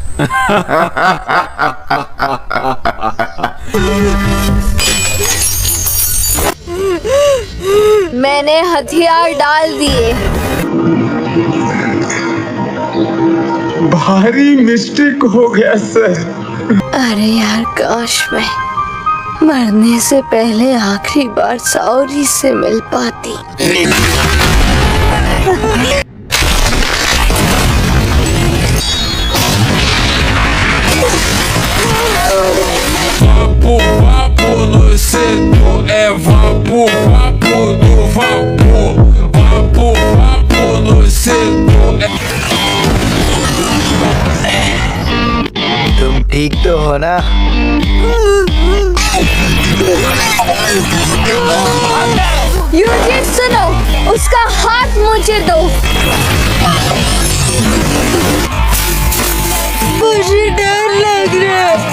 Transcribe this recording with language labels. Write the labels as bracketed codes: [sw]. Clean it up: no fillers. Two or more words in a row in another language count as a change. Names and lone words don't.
[hi] मैंने हथियार डाल दिए। भारी मिस्टेक हो गया सर। अरे यार, काश मैं मरने से पहले आखिरी बार साउरी से मिल पाती। [pt] Vapo, vapo no setor, é vapo, vapo do vapor. Vapo, vapo no setor, [hi] तुम ठीक तो हो ना? युवती सुनो, उसका हाथ मुझे दो। मुझे डर लग रहा है।